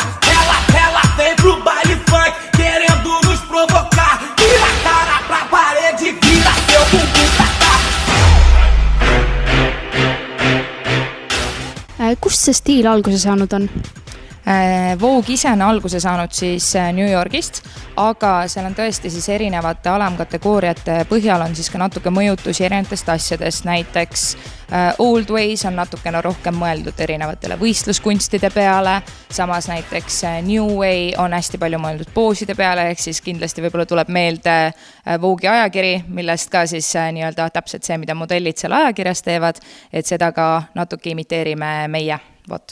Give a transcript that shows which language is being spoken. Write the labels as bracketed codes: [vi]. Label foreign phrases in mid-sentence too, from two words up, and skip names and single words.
[pt] Ela vem pro baile funk querendo nos provocar. Vira a cara pra parede, vira seu bumbum pra cá. [et] Kust see stiil alguse saanud on? Vogue ise on alguse saanud siis New Yorgist, aga seal on tõesti siis erinevate alamkategooriate põhjal on siis ka natuke mõjutusi erinevatest asjadest, näiteks Old Ways on natukene rohkem mõeldud erinevatele võistluskunstide peale, samas näiteks New Way on hästi palju mõeldud pooside peale, ehk siis kindlasti võib-olla tuleb meelde Vogue'i ajakiri, millest ka siis nii-öelda täpselt see, mida modellid seal ajakirjas teevad, et seda ka natuke imiteerime meie, vot.